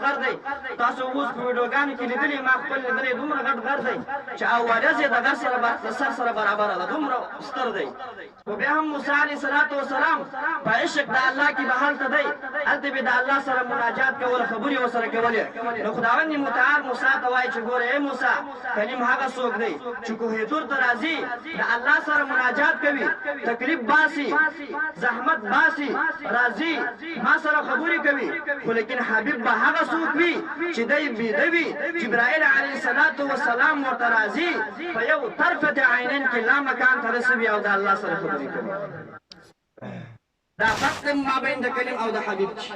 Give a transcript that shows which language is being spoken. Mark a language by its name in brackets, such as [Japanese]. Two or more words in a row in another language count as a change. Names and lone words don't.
[Pashto] غر دی تاسو اوس په ویډیوګانو کې لیدلې ما خپل لیدلې دومره غټ غر دی چې اواز یې د غر سره برابر ده دومره ستر دی او بیا هم موسی [Arabic] علیه السلام [Pashto] په عشق د الله کې بهال ته دی هلته به د الله سره مناجات کول خبرې وسره کولې نو خداوند متعال موسی ته وایي چې ګوره اے موسی کلیم هغه څوک دی چې کوه تور ته راځي د الله سره مناجات کوي تکلیف باسي زحمت باسي راځي ما سره خبرې کوي خو لیکن حبیب به هغه څوک وي چې دی بيدوي جبرائیل [Arabic] علیه السلام [Pashto] ورته راځي په یو طرفه عینین کې لا مکان ته رسوي او د الله سره خبرې کوي دا فرق ما بین د کلیم او د حبیب